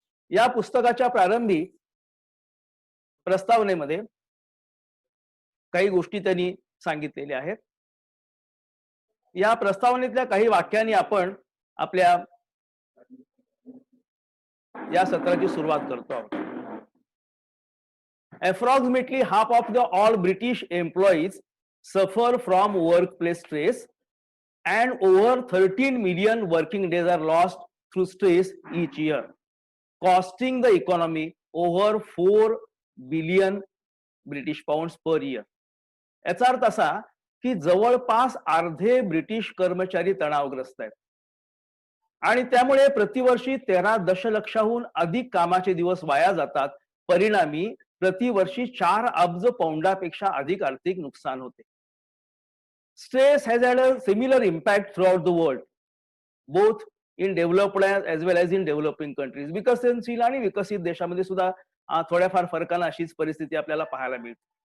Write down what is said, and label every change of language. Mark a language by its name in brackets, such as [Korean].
[Marathi] या पुस्तकाच्या प्रारंभी प्रस्तावनेमध्ये काही गोष्टी त्यांनी सांगितलेल्या आहेत. या प्रस्तावनेतल्या काही वाक्यांनी आपण आपल्या या सत्राची सुरुवात करतो आहोत. [English] Approximately half of all British employees suffer from workplace stress, and over 13 million working days are lost through stress each year, costing the economy over 4 billion British pounds per year. [Marathi] याचा अर्थ असा की जवळपास अर्धे ब्रिटिश कर्मचारी तणावग्रस्त आहेत आणि त्यामुळे प्रतिवर्षी 13 दशलक्षाहून अधिक कामाचे दिवस वाया जातात. परिणामी प्रतिवर्षी 4 अब्ज पौंडापेक्षा अधिक आर्थिक नुकसान होते. [English] Stress has had a similar impact throughout the world, both in developed as well as in developing countries. [Marathi] विकसनशील आणि विकसित देशामध्ये सुद्धा थोड्याफार फरकानं अशीच परिस्थिती आपल्याला पाहायला मिळते.